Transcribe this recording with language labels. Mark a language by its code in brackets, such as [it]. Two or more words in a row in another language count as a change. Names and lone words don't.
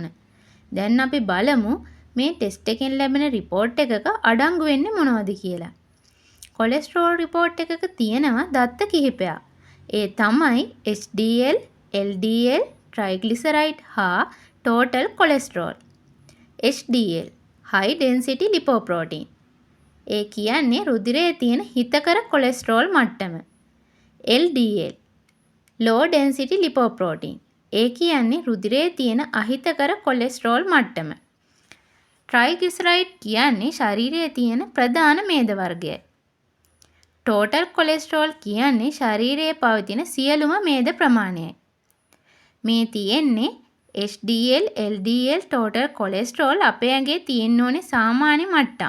[si] දැන් අපි බලමු මේ ටෙස්ට් එකෙන් ලැබෙන රිපෝට් එකක අඩංගු වෙන්නේ මොනවද කියලා. [en] cholesterol report [si] එකක තියෙනවා දත්ත කිහිපයක්. ඒ තමයි HDL, LDL, ට්‍රයිග්ලිසරයිඩ් හා [en] total cholesterol. HDL high density lipoprotein. [si] ඒ කියන්නේ රුධිරයේ තියෙන හිතකර කොලෙස්ටරෝල් මට්ටම. [en] LDL low density lipoprotein. [si] ඒ කියන්නේ රුධිරයේ තියෙන අහිතකර කොලෙස්ටරෝල් මට්ටම. ට්‍රයිග්ලිසරයිඩ් කියන්නේ ශරීරයේ තියෙන ප්‍රධාන මේද වර්ගයයි. [en] total cholesterol [si] කියන්නේ ශරීරයේ පවතින සියලුම මේද ප්‍රමාණයයි. මේ තියෙන්නේ HDL, LDL, [en] total cholesterol [si] අපේ ඇඟේ තියෙන්න ඕනේ සාමාන්‍ය මට්ටම්.